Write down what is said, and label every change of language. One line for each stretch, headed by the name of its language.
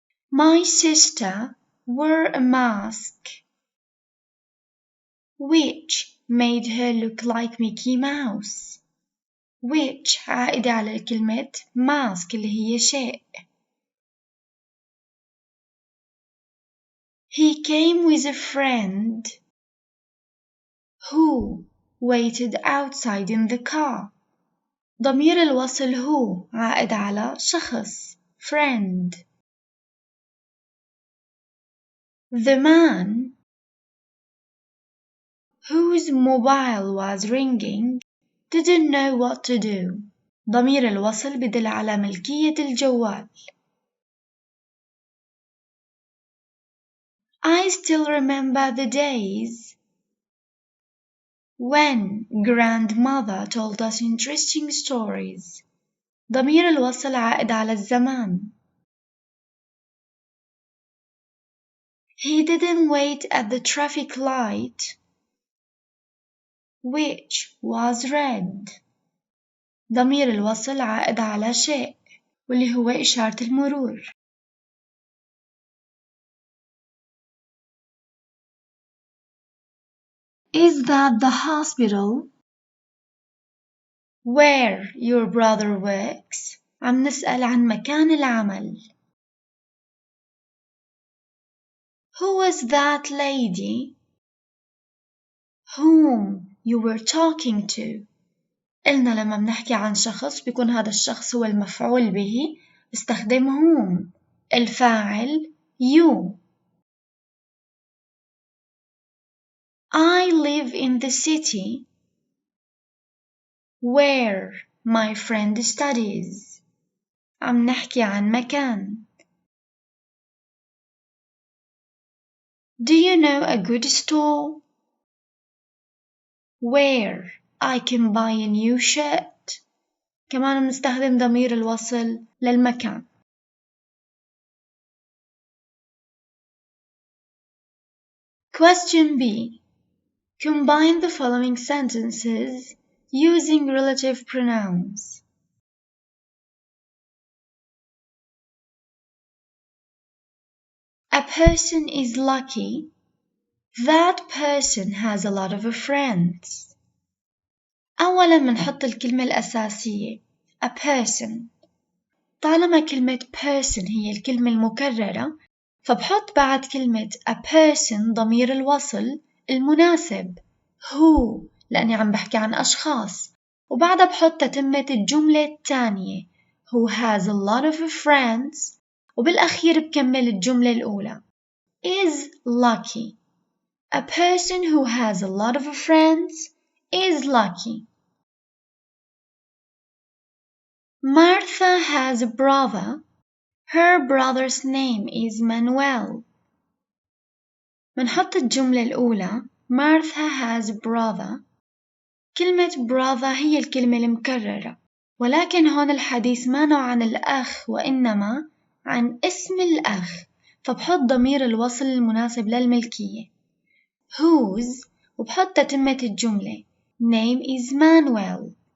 English: My sister wore a mask. Which made her look like Mickey Mouse.
Arabic: Which عائدة على كلمة mask اللي هي شيء.
English: He came with a friend who waited outside in the car.
Arabic: ضمير الوصل هو عائد على شخص friend.
English: The man whose mobile was ringing didn't know what to do.
Arabic: ضمير الوصل بدل على ملكية الجوال.
English: I still remember the days when grandmother told us interesting stories.
Arabic: ضمير الوصل عائد على الزمان.
English: He didn't wait at the traffic light, which was red.
Arabic: ضمير الوصل عائد على شيء واللي هو إشارة المرور.
English: Is that the hospital where your brother works?
Arabic: عم نسأل عن مكان العمل.
English: Who was that lady whom you were talking to?
Arabic: قلنا لما بنحكي عن شخص بيكون هذا الشخص هو المفعول به، استخدم whom. الفاعل you.
English: I live in the city where my friend studies.
Arabic: عم نحكي عن مكان.
English: Do you know a good store where I can buy a new shirt?
Arabic: كمان بنستخدم ضمير الوصل للمكان.
English: Question B. Combine the following sentences using relative pronouns. A person is lucky. That person has a lot of friends.
Arabic: أولاً منحط الكلمة الأساسية
English: a person.
Arabic: طالما كلمة person هي الكلمة المكررة فبحط بعد كلمة
English: a person
Arabic: ضمير الوصل المناسب who لأني عم بحكي عن أشخاص، وبعدها بحط تتمة الجملة الثانية
English: who has a lot of friends،
Arabic: وبالأخير بكمل الجملة الأولى
English: is lucky. A person who has a lot of friends is lucky. Martha has a brother. Her brother's name is Manuel.
Arabic: منحط الجملة الأولى
English: Martha has a brother.
Arabic: كلمة brother هي الكلمة المكررة، ولكن هون الحديث ما عن الأخ وإنما عن اسم الأخ، فبحط ضمير الوصل المناسب للملكية whose، وبحط تتمة الجملة
English: name is Manuel.